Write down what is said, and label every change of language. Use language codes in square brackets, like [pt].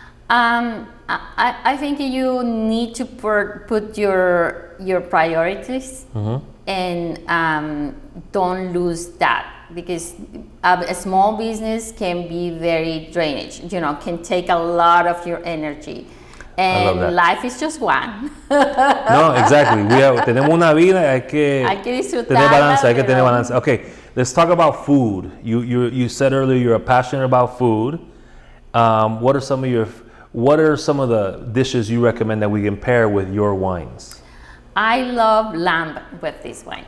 [en] I think you need to put your priorities and don't lose that, because a small business can be very drainage, can take a lot of your energy. And that. life is just one. No, exactly. [es] Tenemos una vida y hay que tener balance. Hay que tener balance. [en] Okay, let's talk about food. You said earlier you're passionate about food. What are some of the dishes you recommend that we can pair with your wines? I love lamb with these wines.